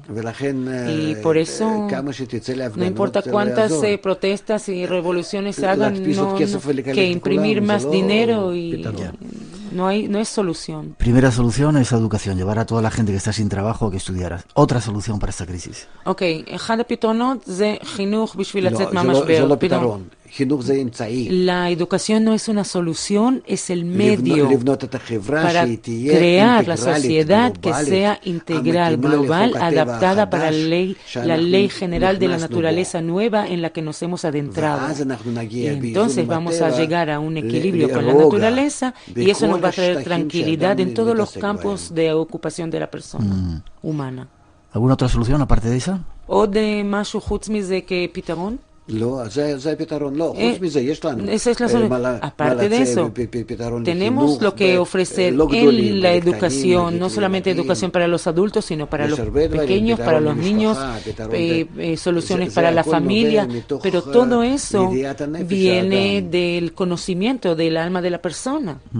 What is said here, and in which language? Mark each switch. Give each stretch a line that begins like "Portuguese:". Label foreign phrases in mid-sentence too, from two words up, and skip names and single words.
Spanish: Y por eso, no importa cuántas protestas y revoluciones se hagan, que imprimir más dinero y no es solución. Primera solución es educación, llevar a toda la gente que está sin trabajo a que estudiara. Otra solución para esta crisis.
Hebrew: אחד הפתרונות זה חינוך בשביל לצאת מהמשבר.
Spanish: La educación no es una solución, es el medio para crear la sociedad que sea integral, global, adaptada para la ley general de la naturaleza nueva en la que nos hemos adentrado. Y entonces vamos a llegar a un equilibrio con la naturaleza y eso nos va a traer tranquilidad en todos los campos de ocupación de la persona humana. ¿Alguna otra solución aparte de esa?
Hebrew: ¿O de משהו חוץ מזה כפתרון?
Spanish: Esa es la solución. Aparte de eso, tenemos lo que ofrecer en la educación, no solamente educación para los adultos, sino para los pequeños, para los niños, soluciones para la familia, pero todo eso viene del conocimiento del alma de la persona.